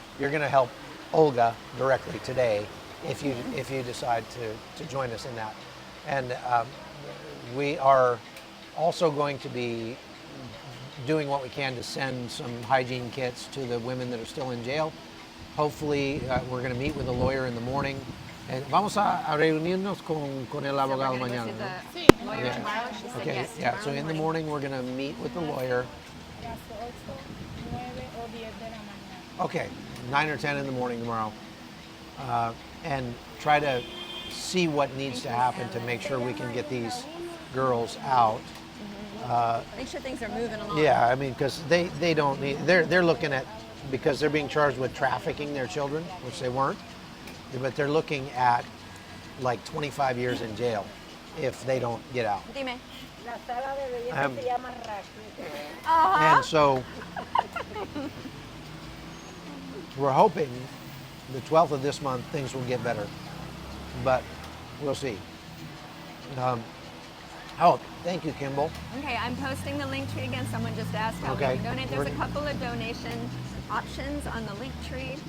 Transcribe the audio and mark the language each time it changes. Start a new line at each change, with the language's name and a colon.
English: You're going to help Olga directly today if you decide to join us in that. And we are also going to be doing what we can to send some hygiene kits to the women that are still in jail. Hopefully, we're going to meet with a lawyer in the morning.
Spanish: And vamos a reunirnos con el abogado mañana. Sí,
English: Lawyer tomorrow. She said Okay, yes, yeah, so in the morning we're going to meet with the lawyer.
Spanish: las 8, 9 o 10 de la mañana.
English: Okay, 9 or 10 in the morning tomorrow. And try to see what needs to happen to make sure we can get these girls out. Make sure things are moving along. Yeah, I mean, because they don't need, they're looking at, because they're being charged with trafficking their children, which they weren't, but they're looking at like 25 years in jail if they don't get out.
Spanish: Dime. La sala de belleza se llama Raquel.
English: And so we're hoping the 12th of this month things will get better, but we'll see. Thank you, Kimball. Okay, I'm posting the link tree again. Someone just asked how we can donate. There's a couple of donation options on the link tree.